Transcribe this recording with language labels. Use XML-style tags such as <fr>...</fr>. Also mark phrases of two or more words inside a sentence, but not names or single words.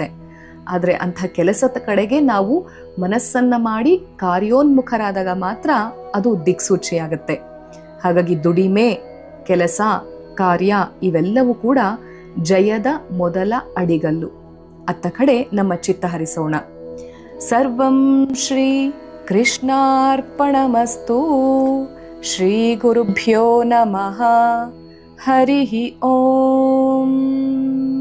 <kn>ಆದರೆ ಅಂಥ ಕೆಲಸದ ಕಡೆಗೆ ನಾವು ಮನಸ್ಸನ್ನು ಮಾಡಿ ಕಾರ್ಯೋನ್ಮುಖರಾದಾಗ ಮಾತ್ರ ಅದು ದಿಕ್ಸೂಚಿಯಾಗತ್ತೆ. ಹಾಗಾಗಿ ದುಡಿಮೆ, ಕೆಲಸ, ಕಾರ್ಯ ಇವೆಲ್ಲವೂ ಕೂಡ ಜಯದ ಮೊದಲ ಅಡಿಗಲ್ಲು. ಅತ್ತ ಕಡೆ ನಮ್ಮ ಚಿತ್ತ ಹರಿಸೋಣ.</kn> <sa>ಸರ್ವಂ ಶ್ರೀ ಕೃಷ್ಣಾರ್ಪಣಮಸ್ತು. ಶ್ರೀ ಗುರುಭ್ಯೋ ನಮಃ. ಹರಿ ಓಂ.</sa>